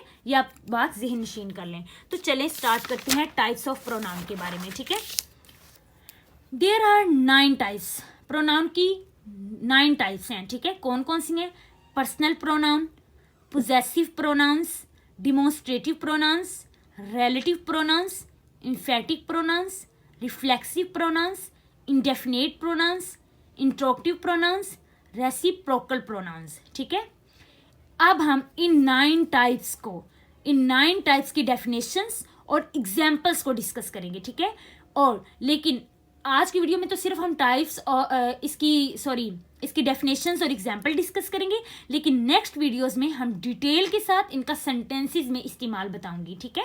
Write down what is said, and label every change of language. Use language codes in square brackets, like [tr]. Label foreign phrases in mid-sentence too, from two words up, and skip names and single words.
[hi] ये आप बात ज़हन नशीन कर लें। तो चलें स्टार्ट करते हैं [en] types of pronoun [hi] के बारे में, ठीक है। [en] there are 9 types, [hi] प्रोनाउन की 9 टाइप्स हैं, ठीक है। कौन कौन सी हैं? [en] personal pronoun, possessive pronouns, demonstrative pronouns, relative pronouns, emphatic pronouns, reflexive pronouns, indefinite pronouns, interrogative pronouns, reciprocal pronouns, [hi] ठीक है। अब हम इन 9 टाइप्स की डेफिनेशंस और एग्जाम्पल्स को डिस्कस करेंगे, ठीक है। और लेकिन आज की वीडियो में तो सिर्फ हम टाइप्स और इसकी डेफिनेशंस और [en] example discuss [hi] करेंगे, लेकिन [en] next videos [hi] में हम डिटेल के साथ इनका सेंटेंसेस में इस्तेमाल बताऊंगी, ठीक है।